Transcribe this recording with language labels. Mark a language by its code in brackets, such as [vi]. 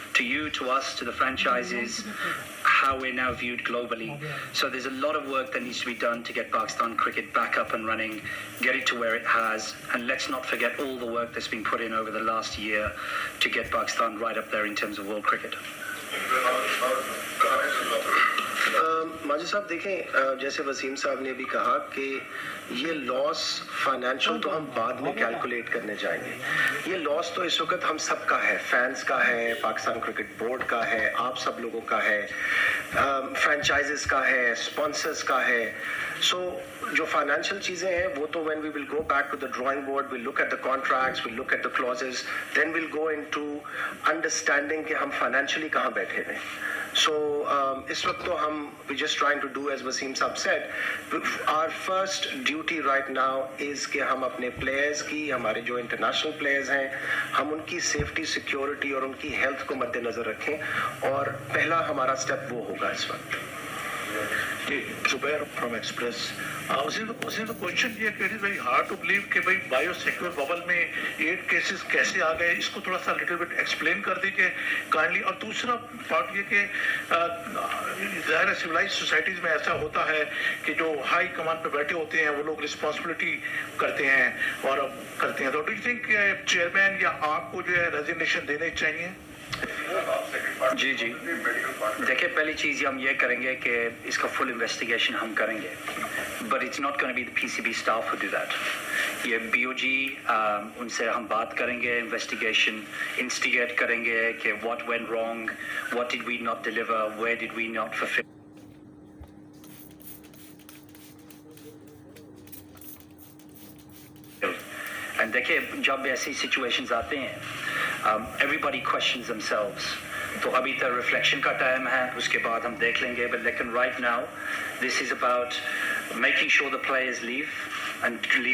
[en] To you, to us, to the franchises, how we're now viewed globally. So there's a lot of work that needs to be done to get Pakistan cricket back up and running, get it to where it has, and let's not forget all the work that's been put in over the last year to get Pakistan right up there in terms of world cricket. [hi] Majid साहब देखें, जैसे वसीम साहब ने भी कहा कि ये loss financial तो हम बाद में कैलकुलेट करने जाएंगे. ये लॉस तो इस वक्त हम सब का है, फैंस का है, पाकिस्तान क्रिकेट बोर्ड का है, आप सब लोगों का है, फ्रेंचाइजेस का है, स्पॉन्सर्स का है. सो जो फाइनेंशियल चीज़ें हैं वो तो [en] when we will go back to the drawing board, we'll look at the contracts, we'll look at the clauses, then we'll go into understanding [hi] कि हम फाइनेंशियली कहाँ बैठे हैं. So इस वक्त तो हम [en] we're just trying to do as Wasim Saab said, our first duty right now is [hi] कि हम अपने players की, हमारे जो international players हैं, हम उनकी safety, security और उनकी health को मद्देनजर रखें, और पहला हमारा step वो होगा इस वक्त. [en] Zubair from Express. The question here, it is very hard to believe [hi] कि भाई biosecure bubble में 8 cases कैसे आ गए, इसको थोड़ा सा little bit explain कर दीजिए kindly. और दूसरा part ये कि ज़ाहिर है civilized societies में ऐसा होता है कि जो high command पे बैठे होते हैं वो लोग responsibility करते हैं और करते हैं. तो [en] do you think chairman [hi] या आपको जो है resignation देने चाहिए? जी जी, देखिए पहली चीज़ हम ये करेंगे कि इसका फुल इन्वेस्टिगेशन हम करेंगे, [en] But it's not gonna be the PCB staff who do that. [hi] ये बीओजी उनसे हम बात करेंगे, इन्वेस्टिगेशन इंस्टिगेट करेंगे कि [en] What went wrong, what did we not deliver, where did we not fulfil. [hi] And देखिए जब ऐसी सिचुएशंस आते हैं, [en] everybody questions themselves. [hi] तो अभी तक रिफ्लेक्शन का टाइम है, उसके बाद हम देख लेंगे. [en] But [hi] लेकिन [en] right now, this is about making sure the players leave and leave